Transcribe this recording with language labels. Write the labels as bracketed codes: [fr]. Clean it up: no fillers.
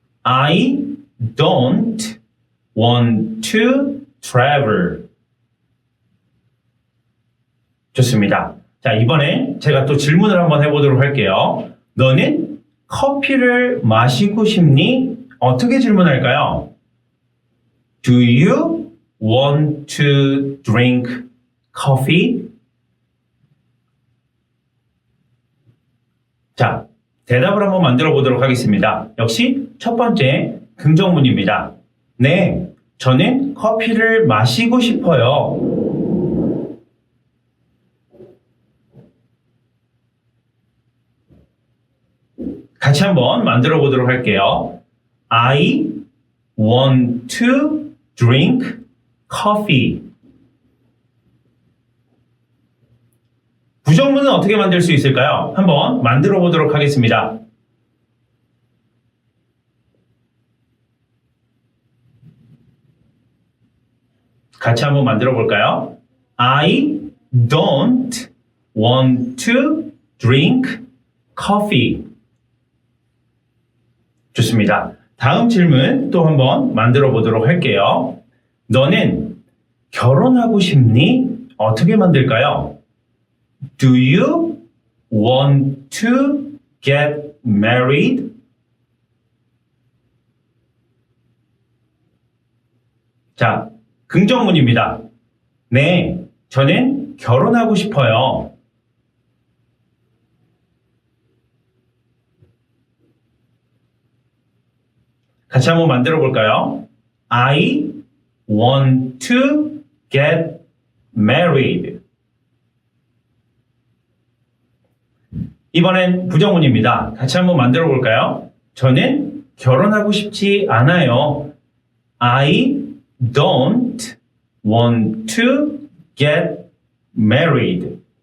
[en] I don't want to travel. [ko] 좋습니다. 자, 이번에 제가 또 질문을 한번 해보도록 할게요. 너는 커피를 마시고 싶니? 어떻게 질문할까요? [en] Do you want to drink coffee? [ko] 자, 대답을 한번 만들어 보도록 하겠습니다. 역시 첫 번째 긍정문입니다. 네, 저는 커피를 마시고 싶어요. 같이 한번 만들어 보도록 할게요. [en] I want to drink coffee. [ko] 부정문은 어떻게 만들 수 있을까요? 한번 만들어 보도록 하겠습니다. 같이 한번 만들어 볼까요? [en] I don't want to drink coffee. [ko] 좋습니다. 다음 질문 또 한번 만들어 보도록 할게요. 너는 결혼하고 싶니? 어떻게 만들까요? [en] Do you want to get married? [ko] 자, 긍정문입니다. 네, 저는 결혼하고 싶어요. 같이 한번 만들어 볼까요? [en] I want to get married. [ko] 이번엔 부정문입니다. 같이 한번 만들어 볼까요? 저는 결혼하고 싶지 않아요. [en] I don't want to get married.